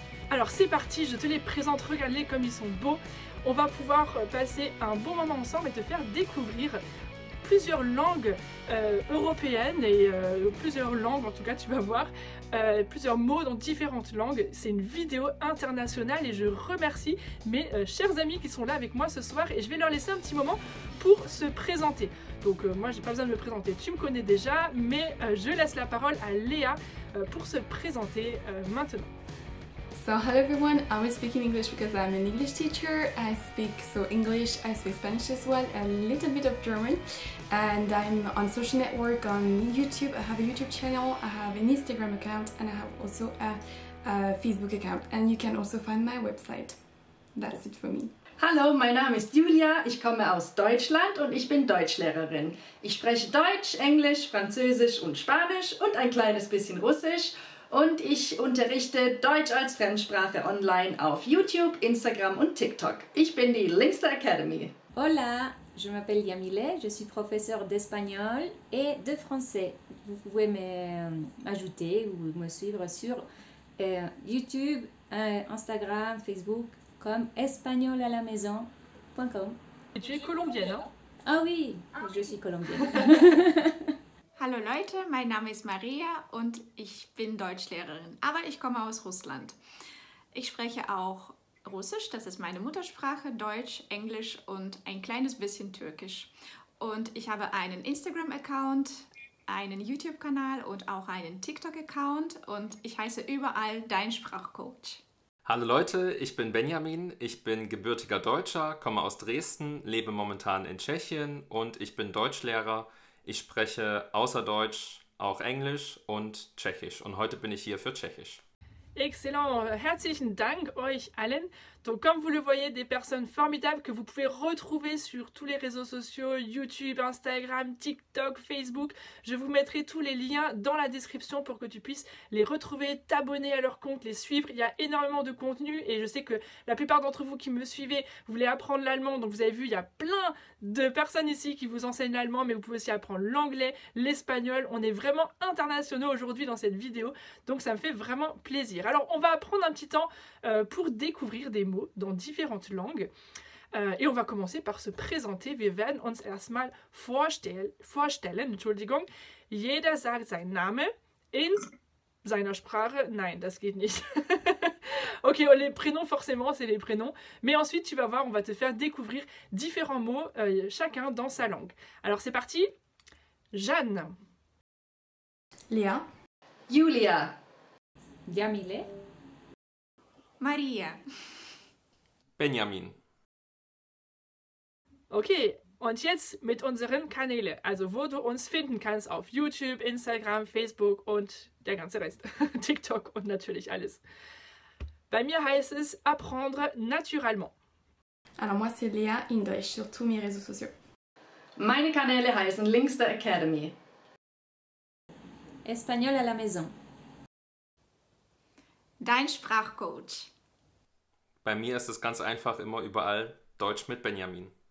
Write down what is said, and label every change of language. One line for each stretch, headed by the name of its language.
French: Alors c'est parti, je te les présente, regarde-les comme ils sont beaux. On va pouvoir passer un bon moment ensemble et te faire découvrir plusieurs langues européennes et plusieurs langues en tout cas tu vas voir, plusieurs mots dans différentes langues. C'est une vidéo internationale et je remercie mes chers amis qui sont là avec moi ce soir et je vais leur laisser un petit moment pour se présenter. Donc moi j'ai pas besoin de me présenter, tu me connais déjà, mais je laisse la parole à Léa pour se présenter maintenant.
English: So hello everyone, I will speak in English because I'm an English teacher. I speak English, I speak Spanish as well, a little bit of German, and I'm on social network on YouTube. I have a YouTube channel, I have an Instagram account, and I have also a Facebook account, and you can also find my website. That's it for me.
German: Hallo, mein Name ist Julia, ich komme aus Deutschland und ich bin Deutschlehrerin. Ich spreche Deutsch, Englisch, Französisch und Spanisch und ein kleines bisschen Russisch. Und ich unterrichte Deutsch als Fremdsprache online auf YouTube, Instagram und TikTok. Ich bin die Linkster Academy.
French: Hola, je m'appelle Yamile, je suis professeure d'espagnol et de français. Vous pouvez m'ajouter ou me suivre sur YouTube, Instagram, Facebook comme espagnolalamaison.com. Et tu es colombienne, hein? Ah oui, je suis colombienne.
German: Hallo Leute, mein Name ist Maria und ich bin Deutschlehrerin, aber ich komme aus Russland. Ich spreche auch Russisch, das ist meine Muttersprache, Deutsch, Englisch und ein kleines bisschen Türkisch. Und ich habe einen Instagram-Account, einen YouTube-Kanal und auch einen TikTok-Account und ich heiße überall Dein Sprachcoach. Hallo Leute, ich bin Benjamin, ich bin gebürtiger Deutscher, komme aus Dresden, lebe momentan in Tschechien und ich bin Deutschlehrer. Ich spreche außer Deutsch auch Englisch und Tschechisch und heute bin ich hier für Tschechisch. Excellent, herzlichen Dank euch allen.
French: Donc comme vous le voyez, des personnes formidables que vous pouvez retrouver sur tous les réseaux sociaux, YouTube, Instagram, TikTok, Facebook. Je vous mettrai tous les liens dans la description pour que tu puisses les retrouver, t'abonner à leur compte, les suivre. Il y a énormément de contenu et je sais que la plupart d'entre vous qui me suivez, vous voulez apprendre l'allemand. Donc vous avez vu, il y a plein de personnes ici qui vous enseignent l'allemand, mais vous pouvez aussi apprendre l'anglais, l'espagnol. On est vraiment internationaux aujourd'hui dans cette vidéo, donc ça me fait vraiment plaisir. Alors on va prendre un petit temps pour découvrir des mots dans différentes langues. Et on va commencer par se présenter.
German: Wir werden uns erstmal vorstellen. Entschuldigung. Jeder sagt seinen Namen in seiner Sprache. Nein, das geht nicht.
French: Ok, les prénoms, forcément, c'est les prénoms. Mais ensuite, tu vas voir, on va te faire découvrir différents mots, chacun dans sa langue. Alors, c'est parti. Jeanne. Léa. Julia. Yamile. Maria. Benjamin.
German: Okay, und jetzt mit unseren Kanälen, also wo du uns finden kannst auf YouTube, Instagram, Facebook und der ganze Rest, TikTok und natürlich alles. Bei mir heißt es apprendre naturellement.
French: Alors moi c'est Léa English sur tous mes réseaux sociaux.
German: Meine Kanäle heißen Linkster Academy.
French: Espagnol à la maison.
German: Dein Sprachcoach. Bei mir ist es ganz einfach immer überall Deutsch mit Benjamin.